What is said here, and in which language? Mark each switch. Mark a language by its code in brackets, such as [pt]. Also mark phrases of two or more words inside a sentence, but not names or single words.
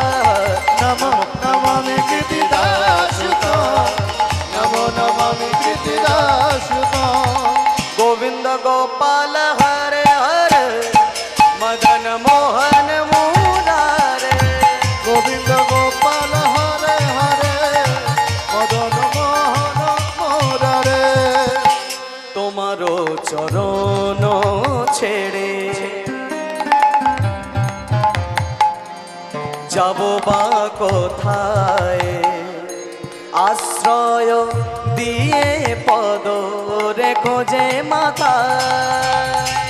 [sa] नमो नमामि कृतिदासुता नमो नमामि कृतिदासुता। गोविंद गोपाल हरे हरे मदन मोहन मुरारे गोविंद गोपाल हरे हरे मदन मोहन मुरारे। [bn] তোমারো চরণ ছেড়ে যাব বা কোথায় আশ্রয় দিয়ে পদ রেখো যে মাথায়।